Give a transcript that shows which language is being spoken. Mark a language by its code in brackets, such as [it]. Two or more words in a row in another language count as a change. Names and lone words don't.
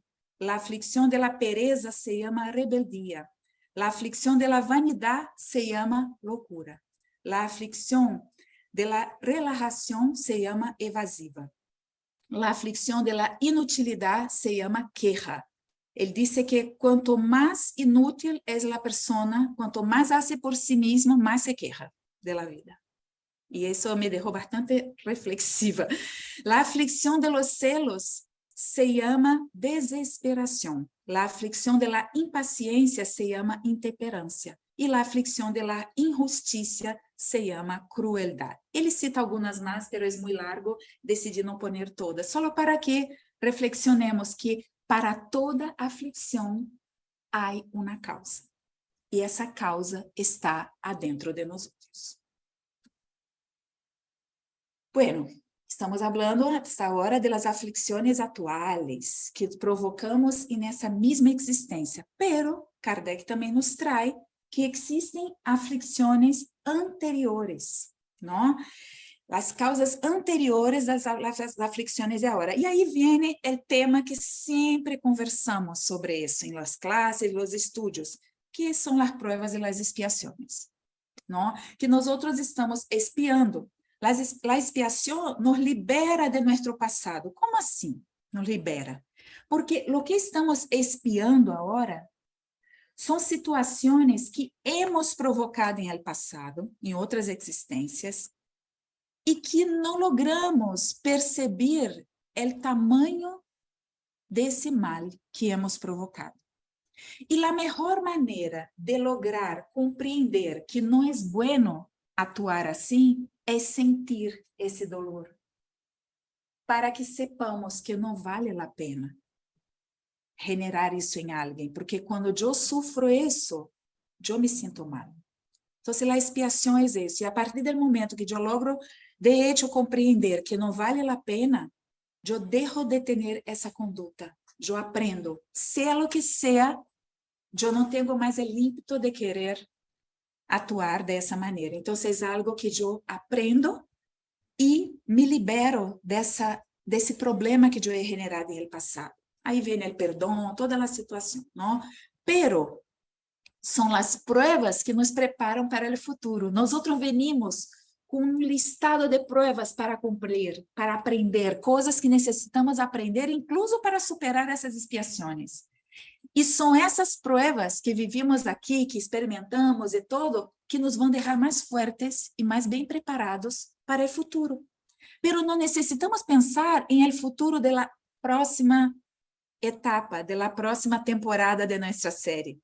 [es] La aflicción de la pereza se llama rebeldía. La aflicción de la vanidad se llama locura. La aflicción de la relajación se llama evasiva. La aflicción de la inutilidad se llama queja. [pt] Ele disse que quanto mais inútil é a pessoa, quanto mais hace por si mesmo, mais [es] se queja de la vida. [pt] E isso me deixou bastante reflexiva. [es] La aflicción de los celos se llama desesperación. La aflicción de la impaciencia se llama intemperancia. E la aflicción de la injusticia se llama crueldad. [pt] Ele cita algumas mais, mas é muito largo, decidi não poner todas, só para que reflexionemos que para toda aflição há uma causa. E essa causa está adentro de nós outros. [es] Bueno, estamos hablando hasta ahora de las aflicciones atuales que provocamos en esa misma existencia, pero Kardec [pt] também nos trae que existem aflicções anteriores, não? As causas anteriores das aflicções de agora. E aí vem o tema que sempre conversamos sobre isso em las classes, nos estudos, que são as provas e as expiações, não? Que nós outros estamos espiando. A expiação nos libera de nosso passado. Como assim nos libera? Porque o que estamos espiando agora são situações que [es] hemos provocado [pt] em el passado, em outras existências, [es] y que no logramos perceber el tamaño de ese mal que hemos provocado. Y la mejor manera de lograr comprender que no es bueno actuar así es sentir ese dolor, para que sepamos que no vale la pena generar [pt] isso em alguém, porque quando eu sofro isso, eu me sinto mal. Então, la expiação é isso, e a partir do momento que eu logro, [es] de hecho, [pt] compreender que não vale a pena, eu deixo de ter essa conduta, eu aprendo, seja o que seja, eu não tenho mais o ímpeto de querer atuar dessa maneira. Então, é algo que eu aprendo e me libero desse problema que eu [es] he generado [pt] no passado. Aí vem o perdão, toda a situação, não? Pero são as pruebas que nos preparam para o futuro. Nós venimos com um listado de pruebas para cumprir, para aprender, coisas que necessitamos aprender, incluso para superar essas expiações. E são essas pruebas que vivimos aqui, que experimentamos e todo, que nos vão deixar mais fortes e mais bem preparados para o futuro. Pero não necessitamos pensar em el futuro da próxima etapa, da próxima temporada de nossa série.